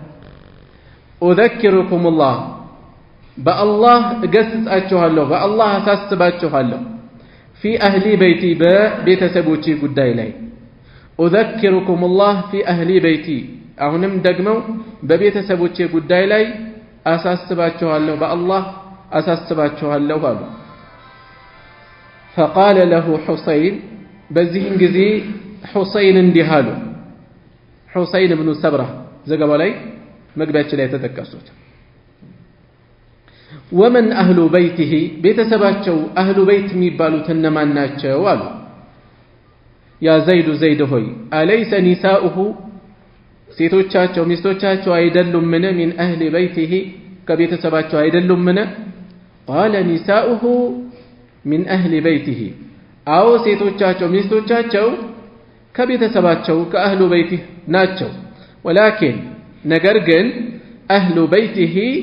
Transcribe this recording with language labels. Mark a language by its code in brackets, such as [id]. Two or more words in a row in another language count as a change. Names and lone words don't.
[am] ኡዘክሩኩሙላህ በአላህ እገስጻችኋለሁ በአላህ አሳስባችኋለሁ [ar] في أهل بيتي [am] በቤተሰቦቼ ጉዳይ ላይ [ar] أذكركم الله في أهل بيتي [am] አሁንም ደግመው በቤተሰቦቼ ጉዳይ ላይ አሳስባችኋለሁ በአላህ አሳስባችኋለሁ አሉ [ar] فقال له حسين [am] በዚህም ጊዜ ሁሰይን እንዲህ አሉ ሁሰይን ኢብኑ ሰብራ ዘገባው ላይ መግቢያችን ላይ ተጠቀሱት [ar] ومن أهل بيته [am] ቤተሰባቸው [ar] أهل بيت [am] የሚባሉት እነማን ናቸው አሉ [ar] يا زيد [am] ዘይድ ሆይ [ar] أليس نساؤه [am] ሴቶቻቸው ሚስቶቻቸው አይደሉምን [ar] من أهل بيته [am] ከቤተሰባቸው አይደሉምን [ar] قال نساؤه من أهل بيته [am] አዎ ሴቶቻቸው ሚስቶቻቸው ከቤተሰባቸው ከአህሉ በይቲህ ናቸው ወላኪን ነገር ግን [ar] أهل بيته